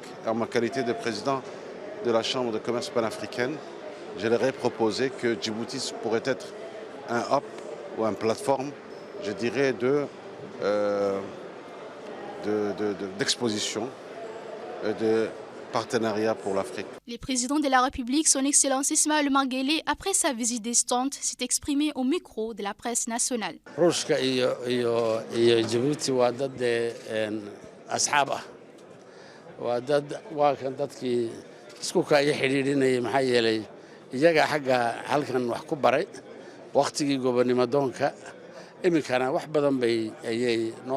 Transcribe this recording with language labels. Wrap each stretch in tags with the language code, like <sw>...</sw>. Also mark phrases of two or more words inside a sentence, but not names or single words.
<fr>En ma qualité de président de la Chambre de commerce panafricaine, je leur ai proposé que Djibouti pourrait être un hub ou une plateforme, je dirais, d'exposition et de partenariat pour l'Afrique. Le président de la République, son Excellence Ismaël Omar Guelleh, après sa visite d'Estant, s'est exprimé au micro de la presse nationale.</fr> <so>Ruushka iyo Djibouti waa dad asxaab ah. Waa kan dadkii isku kaya xiriirinayay maxaa yeelay iyaga xagga halkan wax ku baray waqtigii gobonnimadoonka iminkana wax badan bay ayay noo</so>